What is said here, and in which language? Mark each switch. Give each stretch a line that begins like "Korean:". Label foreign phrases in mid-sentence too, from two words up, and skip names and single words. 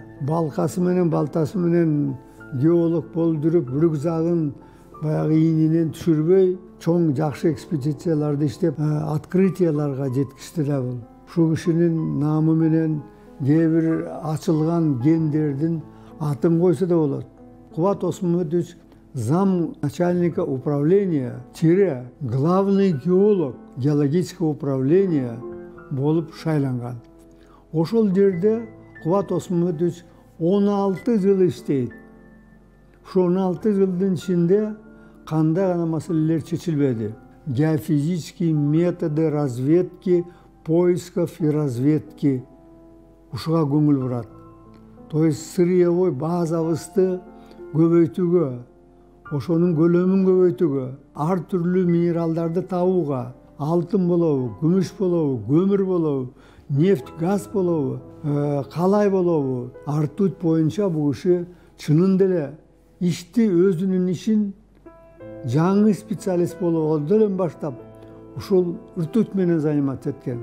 Kyrgyz: Балкасы менен балтасы менен геолог болуп жүрүп, рюкзагын баягы ийнинен түшүрбөй, чоң жакшы экспедицияларды иштеп, открытияларга жеткизди да бул. Ушул кишинин наамы менен кээ бир ачылган гендердин атын койсо да болот.
Russian: Кубат Осмонбетович зам начальника управления — главный геолог геологического управления
Kyrgyz: болуп шайланган. Ошол жерде Кубат Осмонбетович 16 жыл иштейт. Ошо 16 жылдын ичинде кандай гана маселелер чечилбеди.
Russian: Геофизические методы разведки, поисков и разведки
Kyrgyz: ушуга көңүл бурат.
Russian: То есть
Kyrgyz: сырьевой базабызды көбөйтүүгө, ошонун көлөмүн көбөйтүүгө, ар түрлүү минералдарды табууга, алтын болобу, күмүш болобу, көмүр болобу, нефть, газ болобу, калай болобу, ртуть боюнча бул киши чынында эле ишти, өзүнүн ишин жаңы специалист болгондон баштап ушул ртуть менен заниматься эткен.